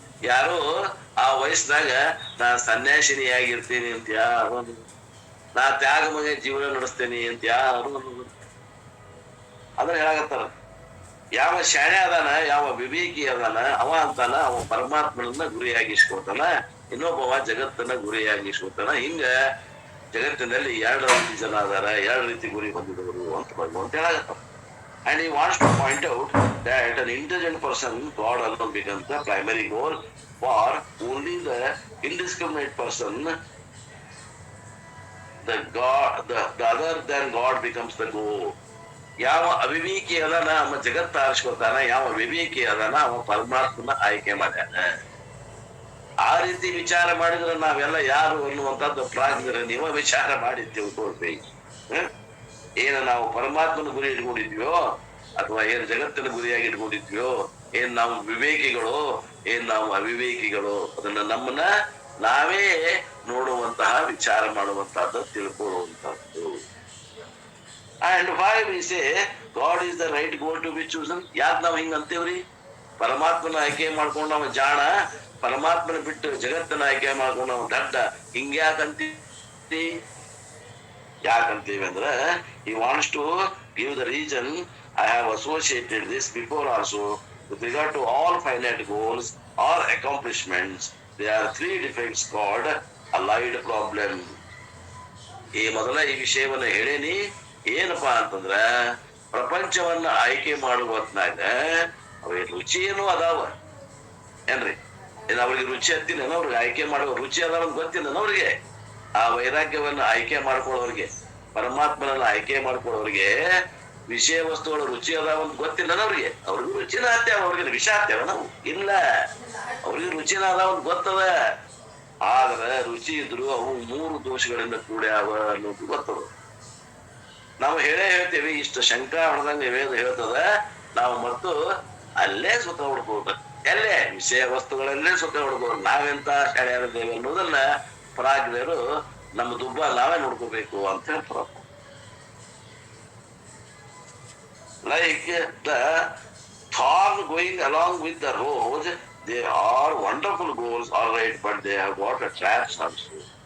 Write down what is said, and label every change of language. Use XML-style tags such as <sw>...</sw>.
<kn>ಯಾರು ಆ ವಯಸ್ಸಿನಾಗ ನಾ ಸನ್ಯಾಸಿನಿ ಆಗಿರ್ತೀನಿ ಅಂತ ಯಾರು, ನಾ ತ್ಯಾಗ ಮಗ ಜೀವನ ನಡೆಸ್ತೇನಿ ಅಂತ ಯಾರು ಅದನ್ನ ಹೇಳಾಕತ್ತಾರ. ಯಾವ ಶಾಣೆ ಅದಾನ, ಯಾವ ವಿವೇಕಿ ಅದಾನ, ಅವ ಅಂತಾನ ಅವ ಪರಮಾತ್ಮನನ್ನ ಗುರಿಯಾಗಿಸ್ಕೊತಾನ, ಇನ್ನೊಬ್ಬವ ಜಗತ್ತನ್ನ ಗುರಿಯಾಗಿಸ್ಕೊತಾನ. ಹಿಂಗ ಜಗತ್ತಿನಲ್ಲಿ 2 ರೀತಿ ಜನ ಅದಾರ, 2 ರೀತಿ ಗುರಿ ಹೊಂದಿದವರು ಅಂತ ಭಗವಂತ ಹೇಳಾಕತ್ತಾರ.</kn> <en>And he wants to point out that an intelligent person, God alone becomes the primary goal. For only the indiscriminate person, the other than God becomes the goal.</en> <kn>ಯಾವ ಅವಿವೇಕಿ ಅದಾನ ಅವ ಜಗತ್ತ ಆರಿಸ್ಕೊತಾನ, ಯಾವ ವಿವೇಕಿ ಅದಾನ ಅವ ಪರಮಾತ್ಮನ ಆಯ್ಕೆ ಮಾಡ್ಯಾನ. ಆ ರೀತಿ ವಿಚಾರ ಮಾಡಿದ್ರೆ ನಾವೆಲ್ಲ ಯಾರು ಅನ್ನುವಂಥದ್ದು ಪ್ರಾಜ್ಞರ ನೀವು ವಿಚಾರ ಮಾಡಿ ತಿಳ್ಕೊಳ್ಬೇಕು. ಏನ ನಾವು ಪರಮಾತ್ಮನ ಗುರಿ ಇಟ್ಕೊಂಡಿದ್ವಿಯೋ ಅಥವಾ ಏನ್ ಜಗತ್ತಿನ ಗುರಿಯಾಗಿ ಇಟ್ಕೊಂಡಿದ್ವಿಯೋ, ಏನ್ ನಾವು ವಿವೇಕಿಗಳು, ಏನ್ ನಾವು ಅವಿವೇಕಿಗಳು, ಅದನ್ನ ನಮ್ಮನ್ನ ನಾವೇ ನೋಡುವಂತಹ ವಿಚಾರ ಮಾಡುವಂತಹದ್ದು, ತಿಳ್ಕೊಳ್ಳುವಂತಹದ್ದು.</kn> <en>And why we say God is the right goal to be chosen?</en> <kn>ಯಾಕೆ ನಾವ್ ಹಿಂಗ ಅಂತೇವ್ರಿ? ಪರಮಾತ್ಮನ ಆಯ್ಕೆ ಮಾಡ್ಕೊಂಡು ನಾವು ಜಾಣ, ಪರಮಾತ್ಮನ ಬಿಟ್ಟು ಜಗತ್ತನ್ನ ಆಯ್ಕೆ ಮಾಡ್ಕೊಂಡು ನಾವು ದಡ್ಡ, ಹಿಂಗ್ಯಾಕಂತೀವಿ? ಯಾಕಂತೀವಿ ಅಂದ್ರೆ</kn> <en>he wants to give the reason. I have associated this before also with regard to all finite goals or accomplishments. There are three defects called allied problem.</en> <kn>ಈ ಮೊದಲ ಈ ವಿಷಯವನ್ನ ಹೇಳೇನಿ. ಏನಪ್ಪಾ ಅಂತಂದ್ರ ಪ್ರಪಂಚವನ್ನ ಆಯ್ಕೆ ಮಾಡುವ ಹೊತ್ನಾಗ ಅವ ರುಚಿ ಏನೋ ಅದಾವ ಏನ್ರಿ, ಏನ್ ಅವ್ರಿಗೆ ರುಚಿ ಹತ್ತಿನ ಅವ್ರಿಗೆ ಆಯ್ಕೆ ಮಾಡುವ ರುಚಿ ಅದಾವ ಗೊತ್ತಿಲ್ಲ ಅವ್ರಿಗೆ. ಆ ವೈರಾಗ್ಯವನ್ನ ಆಯ್ಕೆ ಮಾಡ್ಕೊಳ್ಳೋರಿಗೆ, ಪರಮಾತ್ಮನನ್ನ ಆಯ್ಕೆ ಮಾಡ್ಕೊಳ್ಳೋರಿಗೆ ವಿಷಯ ವಸ್ತುಗಳ ರುಚಿ ಅದಾವ ಅಂತ ಗೊತ್ತಿಲ್ಲ ಅವ್ರಿಗೆ. ಅವ್ರಿಗೂ ರುಚಿನ ಹತ್ಯಾವ, ಅವ್ರಿಗೆ ವಿಷ ಹತ್ಯಾವ ನಾವು ಇಲ್ಲ. ಅವ್ರಿಗೆ ರುಚಿನ ಅದಾವ ಅಂತ ಗೊತ್ತದ, ಆದ್ರೆ ರುಚಿ ಇದ್ರು ಅವು 3 ದೋಷಗಳಿಂದ ಕೂಡ್ಯಾವ ಅನ್ನೋದು ಗೊತ್ತದ. ನಾವು ಹೇಳ್ತೇವೆ ಇಷ್ಟು ಶಂಕಾ ಹೊಡೆದಂಗ ವೇದ ಹೇಳ್ತದ. ನಾವು ಮತ್ತು ಅಲ್ಲೇ ಸುಖ ಹುಡ್ಕೋದು, ಎಲ್ಲೇ ವಿಷಯ ವಸ್ತುಗಳಲ್ಲೇ ಸುಖ ಹುಡ್ಕೋದು. ನಾವೆಂತ ಶಾಲೆಯಾಗಿದ್ದೇವೆ ಅನ್ನೋದನ್ನ ಪ್ರಾಜ್ಞರು ನಮ್ಮ ದುಬ್ಬ ನಾವೇ ನೋಡ್ಕೋಬೇಕು ಅಂತ ಹೇಳ್ತಾರ.</kn> <en>Like the thorn going along with the rose, they are wonderful goals, all right, but they have got a traps also.</en>